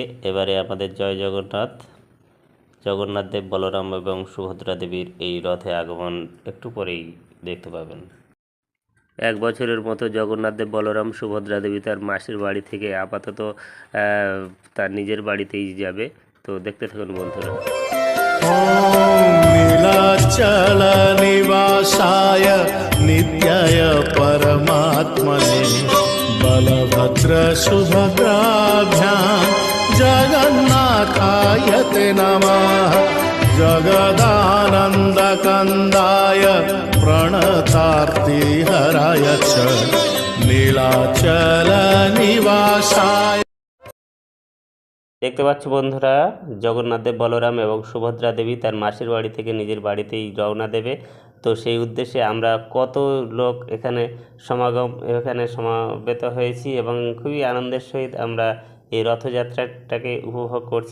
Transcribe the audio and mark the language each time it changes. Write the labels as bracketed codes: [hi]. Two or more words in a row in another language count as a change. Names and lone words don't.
[bn] এবারে আমাদের জয় জগন্নাথ, জগন্নাথ দেব, বলরাম এবং সুভদ্রা দেবীর এই রথে আগমন একটু পরেই দেখতে পাবেন। এক বছরের মতো জগন্নাথ দেব, বলরাম, সুভদ্রা দেবী তার মাসির বাড়ি থেকে আপাতত তার নিজের বাড়িতেই যাবে। তো দেখতে থাকুন বন্ধুরা। [sa] नीलाचल निवासाय नित्याय परमात्मने बलभद्र सुभद्राभ्याम् जगन्नाथाय ते नमः। जगदानन्दकन्दाय प्रणतार्ति हराय च नीलाचल निवासाय। [bn] দেখতে পাচ্ছ বন্ধুরা, জগন্নাথ দেব, বলরাম এবং সুভদ্রা দেবী তার মাসির বাড়ি থেকে নিজের বাড়িতেই রওনা দেবে। তো সেই উদ্দেশ্যে আমরা কত লোক এখানে সমাবেত হয়েছি এবং খুবই আনন্দের সহিত আমরা এই রথযাত্রাটাকে উপভোগ করছি।